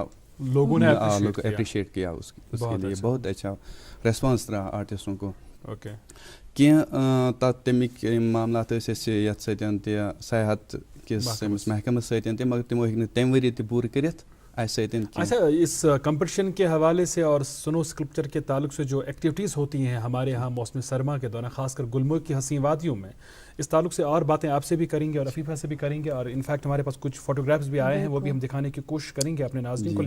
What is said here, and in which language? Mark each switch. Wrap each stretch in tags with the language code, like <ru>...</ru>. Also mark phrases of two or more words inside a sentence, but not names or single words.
<ur>لوگوں نے اپریشیٹ کیا اس کے لیے بہت اچھا ریسپانس رہا آرٹسٹوں کو.</ur> <ks>کینٛہہ تَتھ تَمِکۍ معاملات ٲسۍ اَسہِ یَتھ سۭتۍ تہِ صحت کِس أمِس محکمس سۭتۍ تہِ مگر تِمو ہیٚکۍ نہٕ تَمہِ ؤری تہِ پوٗرٕ کٔرِتھ اَسہِ سۭتۍ.</ks> <ur>اچھا اس کمپٹیشن کے حوالے سے اور</ur> <en>snow sculpture</en> <ur>کے تعلق سے جو ایکٹیویٹیز ہوتی ہیں ہمارے یہاں موسم سرما کے دوران خاص کر گلمرگ کی حسین وادیوں میں اس تعلق سے اور باتیں آپ سے بھی کریں گے اور عفیفہ سے بھی کریں گے اور انفیکٹ ہمارے پاس کچھ فوٹوگرافس بھی آئے ہیں وہ بھی ہم دکھانے کی کوشش کریں گے اپنے ناظرین کو.</ur>